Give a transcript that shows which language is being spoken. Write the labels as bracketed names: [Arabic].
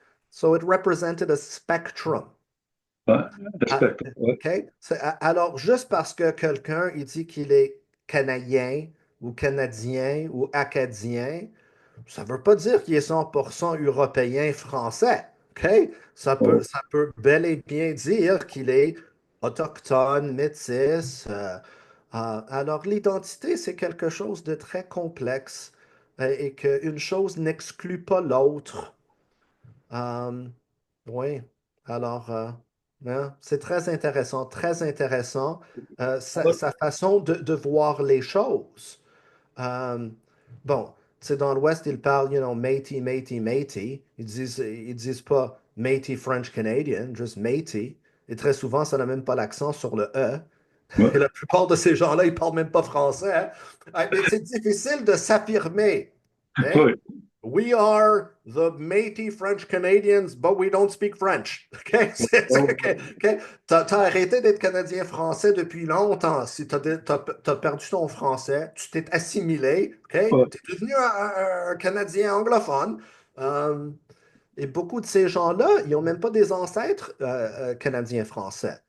[English] So it represented a spectrum. [French] Ouais, Ah, respect. Ouais. OK? Alors, juste parce que quelqu'un il dit qu'il est canadien ou canadien ou acadien, ça ne veut pas dire qu'il est 100% européen français. OK? Ouais. Ça peut bel et bien dire qu'il est autochtone, métis. Alors, l'identité, c'est quelque chose de très complexe et qu'une chose n'exclut pas l'autre. Euh, oui, alors, hein, c'est très intéressant, très intéressant, sa façon de voir les choses. Euh, bon, tu sais, dans l'Ouest, ils parlent, Métis, Métis, Métis. Ils disent pas Métis French Canadian, juste Métis. Et très souvent, ça n'a même pas l'accent sur le E. Et Ouais. la plupart de ces gens-là, ils parlent même pas français. Hein. Mais c'est difficile de s'affirmer. Hein? Ouais. [English] We are the Métis French Canadians, but we don't speak French. [French] OK? OK, OK? T'as arrêté d'être Canadien-Français depuis longtemps. Si t'as perdu ton français, tu t'es assimilé, OK? Ouais. T'es devenu un Canadien anglophone. Euh, et beaucoup de ces gens-là, ils n'ont même pas des ancêtres canadiens-français.